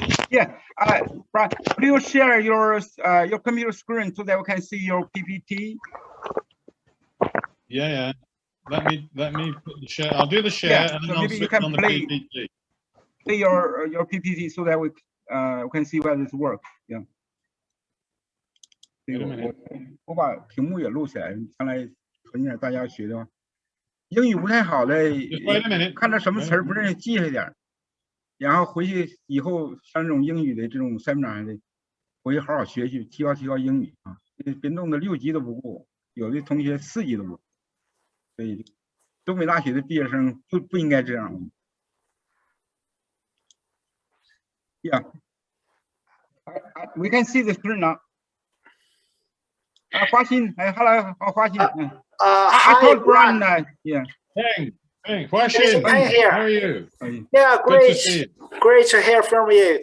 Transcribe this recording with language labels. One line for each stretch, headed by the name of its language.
English: Yeah, Brian, will you share your computer screen so that we can see your PPT? Yeah. Let me share. I'll do the share and then I'll switch on the PPT. Play your PPT so that we can see whether this works. Yeah.
Chinese: 我把屏幕也录起来，将来存起来大家学的话，英语不太好的，看到什么词儿不认识记下点，然后回去以后像这种英语的这种 seminar 的，回去好好学习，提高英语啊！别弄得6级都不过，有的同学4级都不过，所以东北大学的毕业生不应该这样。
English: Yeah, we can see the screen now. 华新，hello， 华新。I told Brian that, yeah. Hey, Hua Xin, how are you? Yeah, great to hear from you.